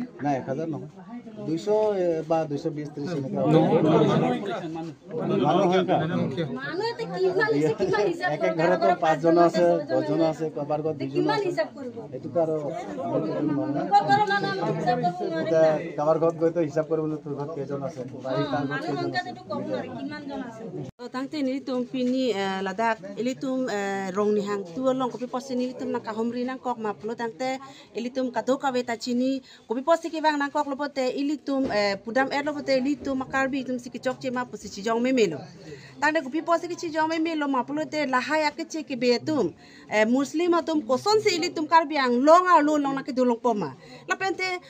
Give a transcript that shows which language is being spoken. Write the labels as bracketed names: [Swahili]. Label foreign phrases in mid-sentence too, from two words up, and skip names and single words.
[Assamese] নাই 1000 নহয় 200 বা 220 30 এনেকা এক এক ঘৰত 5 জন আছে 10 জন আছে কাবাৰ ঘৰত 2 জন আছে এটো আৰু কাবাৰ ঘৰত গৈ তো হিসাব কৰিবলৈ তোৰ ঘৰত কেজন আছে বাৰি তাৰ ঘৰত কেজন আছে [Karbi] tangte ni tum pini ladak ilitum rong ni hang tu long kopi posi ni tum nak kahomri nang kok maplo tangte ilitum kado kawe ta chini kopi posi ki bang nang kok lopote ilitum pudam lopote ilitum makarbi tum sikicok che ma posi chijong me melo tangte kopi posi ki chijong me melo maplo te lahaya ke che ki betum muslim atum koson se ilitum karbi ang long long nak dulong poma lapente